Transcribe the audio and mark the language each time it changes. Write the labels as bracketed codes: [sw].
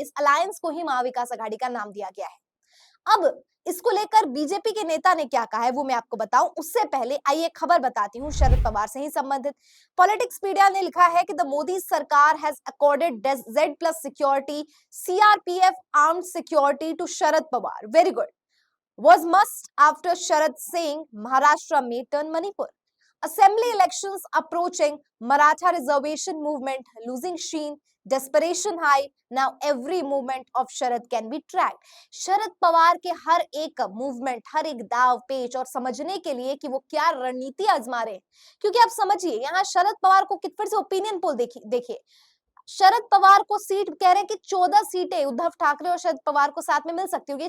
[hi] इस अलायंस को ही महाविकास अघाड़ी का नाम दिया गया है। अब इसको लेकर बीजेपी के नेता ने क्या कहा है वो मैं आपको बताऊं, उससे पहले आइए खबर बताती हूं शरद पवार से ही संबंधित। [en] politics media [hi] ने लिखा है कि [en] The Modi sarkar has accorded Z plus security, CRPF armed security to Sharad Pawar, very good, was must after Sharad saying Maharashtra may turn Manipur. Assembly elections approaching, Maratha reservation movement losing sheen, desperation high, now every movement of Sharad can be tracked. [hi] Sharad Pawar के हर एक movement, हर एक दाव पेच और समझने के लिए कि वो क्या रणनीति आजमा रहे हैं, क्योंकि आप समझिए यहाँ शरद पवार को फिर से ओपिनियन पोल देखिए, शरद पवार को सीट कह रहे हैं कि 14 सीटें उद्धव ठाकरे और शरद पवार को साथ में मिल सकती होगी।